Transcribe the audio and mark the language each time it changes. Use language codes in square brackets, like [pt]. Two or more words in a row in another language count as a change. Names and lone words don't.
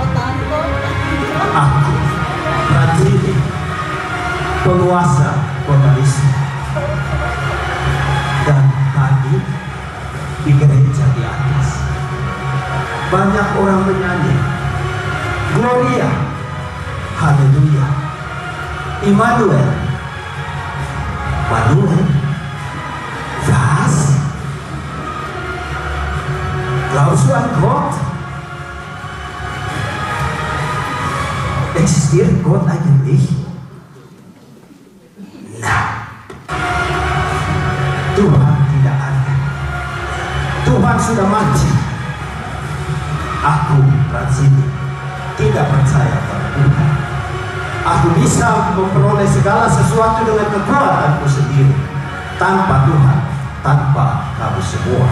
[id] Aku, Rajini, penguasa kota Lishu. Dan tadi di gereja di atas banyak orang menyanyi Gloria, Haleluya, Immanuel, [de] Manuel, was? Glaubst du an Gott? Existiert Gott eigentlich? [id] Nah, Tuhan tidak ada. Tuhan sudah mati. Aku, Rajini, tidak percaya pada Tuhan. Aku bisa memperoleh segala sesuatu dengan kekuatanku sendiri, tanpa Tuhan, tanpa kamu semua.